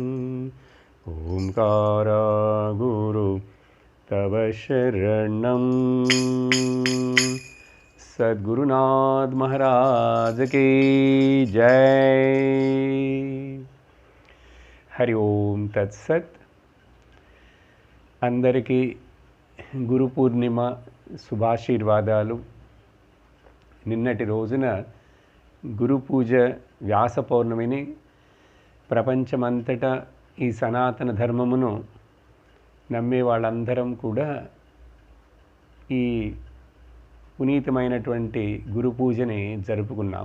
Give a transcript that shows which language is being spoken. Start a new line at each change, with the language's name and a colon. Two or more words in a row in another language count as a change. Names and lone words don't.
Sanskrit: ओंकार गुरु तव शरणम्।
Hindi: सद्गुरुनाथ महाराज की जय।
Sanskrit: हरि ओम तत्सत्।
Telugu: అందరికీ గురు పూర్ణిమ శుభాశీర్వాదాలు। నిన్నటి రోజున గురు పూజ వ్యాస పౌర్ణమిని ప్రపంచమంతటా ఈ సనాతన ధర్మమును నమ్మే వాళ్ళందరం కూడా ఈ పునీతమైనటువంటి గురు పూజని జరుపుకున్నాం।